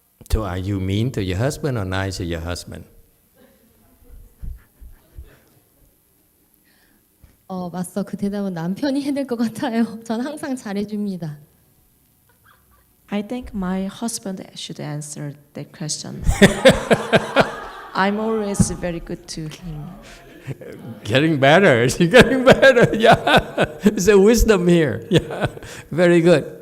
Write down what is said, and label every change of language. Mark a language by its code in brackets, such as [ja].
[en] So are you mean to your husband or nice to your husband? [ko] 맞서 그 대답은 남편이 해야 될 것 같아요. 전 항상 잘해줍니다. [en] I think my husband should answer that question. I'm always very good to him. Getting better. You're getting better. Yeah. There's a wisdom here. Yeah. Very good.